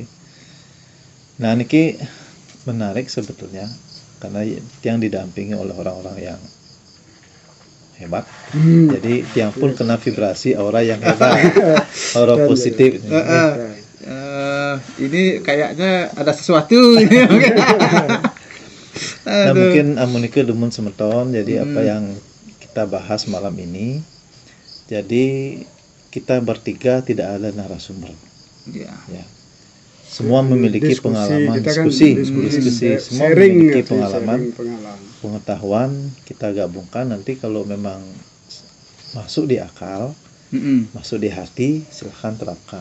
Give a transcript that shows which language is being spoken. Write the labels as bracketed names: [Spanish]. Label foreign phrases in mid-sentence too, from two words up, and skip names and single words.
[Indonesian] Nah niki menarik sebetulnya karena yang didampingi oleh orang-orang yang hebat. Jadi tiang pun kena vibrasi aura yang hebat, aura positif. Ini kayaknya ada sesuatu. [Balinese] Nah mungkin amunike demun semeton. [Indonesian] Jadi apa yang kita bahas malam ini, jadi kita bertiga tidak ada narasumber. Ya. Semua memiliki pengalaman, diskusi. Semua memiliki pengalaman, pengetahuan. Kita gabungkan, nanti kalau memang masuk di akal, masuk di hati, silahkan terapkan.